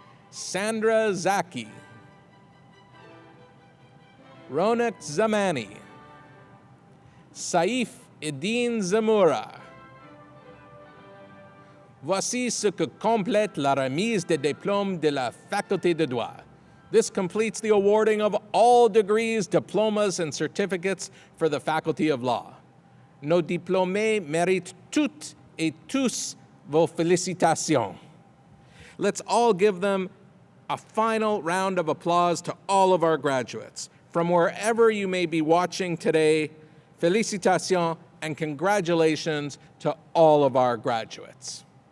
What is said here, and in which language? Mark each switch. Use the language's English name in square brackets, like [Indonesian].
[French] Sandra Zaki. Ronak Zamani. Saif Edin Zamura. Voici ce que complète la remise des diplômes de la faculté de droit. [English] This completes the awarding of all degrees, diplomas, and certificates for the Faculty of Law. [French] Nos diplômés méritent toutes et tous vos félicitations. [English] Let's all give them a final round of applause to all of our graduates. From wherever you may be watching today, félicitations and congratulations to all of our graduates.